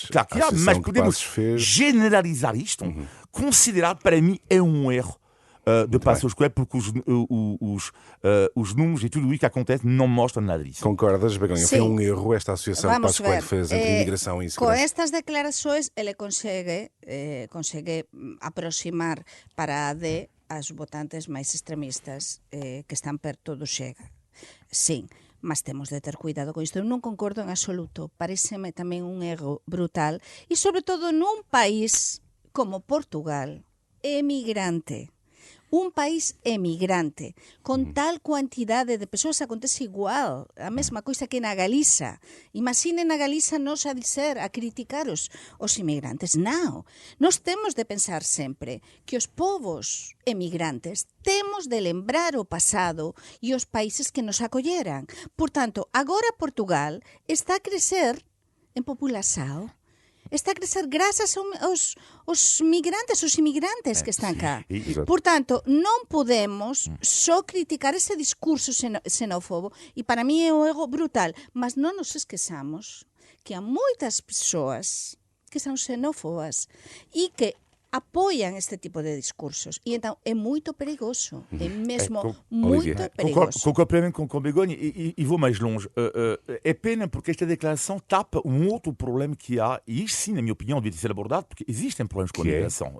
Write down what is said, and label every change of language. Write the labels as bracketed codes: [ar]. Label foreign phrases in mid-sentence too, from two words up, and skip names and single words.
[pt] claro que há, mas podemos generalizar isto, considerar, para mim, é um erro de Passos Coelho, porque os números e tudo o que acontece não mostram nada disso. Concordas, Begonha? Foi um erro esta associação que Passos Coelho fez entre imigração e insegurança. Com estas declarações, ele consegue aproximar para a AD as votantes máis extremistas que están perto do Chega. [gl] Sim, mas temos de ter cuidado con isto. Eu non concordo en absoluto. Paréceme tamén un erro brutal e, sobre todo, nun país como Portugal, emigrante. Un país emigrante, con tal cuantidade de persoas, acontece igual, a mesma coisa que na Galiza. Imaginen na Galiza nos a dizer, a criticar os inmigrantes. Non, nós temos de pensar sempre que os povos emigrantes temos de lembrar o pasado e os países que nos acolleran. Por tanto, agora Portugal está a crecer en população. Está a crescer graças aos migrantes, os imigrantes que están cá. Portanto, non podemos só criticar ese discurso xenófobo e para mí é un erro brutal, mas non nos esquezamos que há moitas persoas que son xenófobas e que apoiam este tipo de discursos. [pt] E então é muito perigoso. É mesmo muito perigoso. Concordo plenamente com o Begonha e vou mais longe. É pena porque esta declaração tapa um outro problema que há, e isto sim, na minha opinião, devia ser abordado, porque existem problemas com a migração.